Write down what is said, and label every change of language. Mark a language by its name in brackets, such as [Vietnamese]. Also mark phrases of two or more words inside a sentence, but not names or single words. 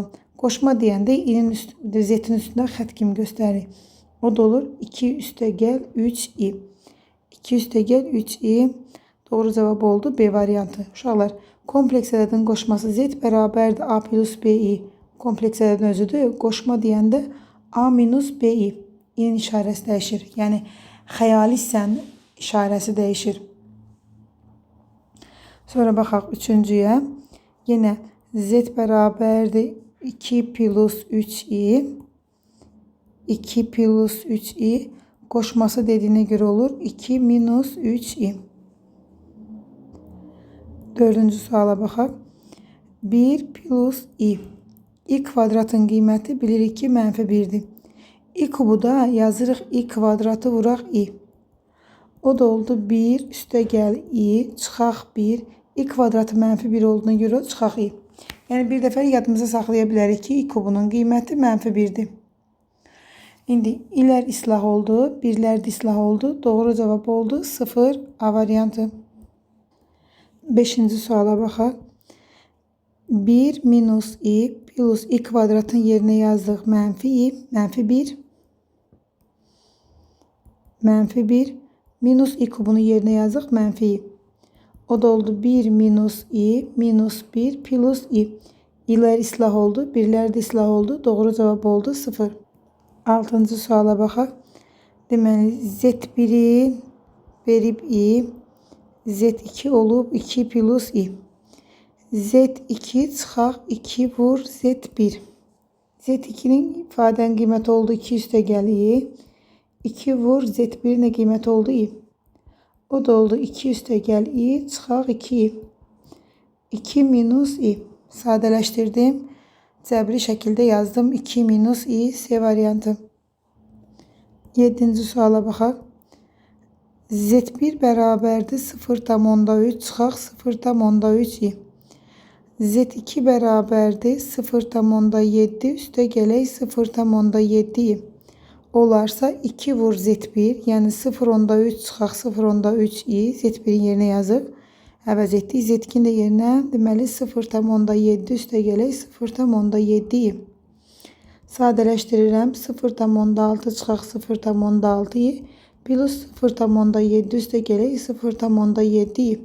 [Azerbaijani] Qoşma deyəndə i'nin z-in üstündə xət kimi göstərir. O da olur 2 üstəgəl 3 i. 2 üstəgəl 3 i. Doğru cavab oldu B variantı. Uşaqlar, kompleks ədədin qoşması z bərabərdir a plus b i. Kompleks ədədin özüdür. Qoşma deyəndə a minus b i. i'nin işarəsi dəyişir. Yəni xəyali hissənin işarəsi dəyişir. Sonra baxaq üçüncüyə. Yenə z bərabərdir 2 plus 3 i. 2 plus 3 i. Qoşması dediyinə görə olur 2 minus 3 i. Dördüncü suala baxaq. 1 plus i. i kvadratın qiyməti bilirik ki -1'dir. i kubuda yazırıq i kvadratı vuraq i. O da oldu 1 üstəgəl i çıxaq 1. i kvadratı -1 olduğuna görə çıxaq i. Yəni bir dəfə yadımıza saxlaya bilərik ki i kubunun qiyməti -1'dir. İndi ilər islah oldu, birlər də islah oldu. Doğru cavab oldu 0 A variantı. 5-ci suala baxaq. 1 minus i plus i kvadratın yerinə yazdıq -i, -1. -1 minus i kubunu yerinə yazdıq -i. O da oldu 1 minus i minus 1 plus i. İlər islah oldu. Birlər də islah oldu. Doğru cavab oldu 0. 6-cı suala baxaq. Deməli z1'i verib i. z2 olub 2 plus i. z2 çıxaq 2 vur z1. z2'nin ifadənin qiyməti oldu 2 üstəgəl i. 2 vur z1'in də qiyməti oldu i. O da oldu 2 üstəgəl i çıxaq 2 i. 2 minus i. Sadələşdirdim. Cəbri şəkildə yazdım. 2 minus i C variantı. 7-ci suala baxaq. Z1 bərabərdir 0,3 çıxaq 0,3 i. Z2 bərabərdir 0,7 üstəgələk 0,7 i. Olarsa 2 vur z1, yəni 0,3 çıxaq 0,3 i z1'in yerinə yazıb əvəz etdik. Z2'nin də yerinə deməli 0,7 üstəgələk 0,7 i. Sadələşdirirəm. 0,6 çıxaq 0,6 i plus 0,7 üstəgələk 0,7 i.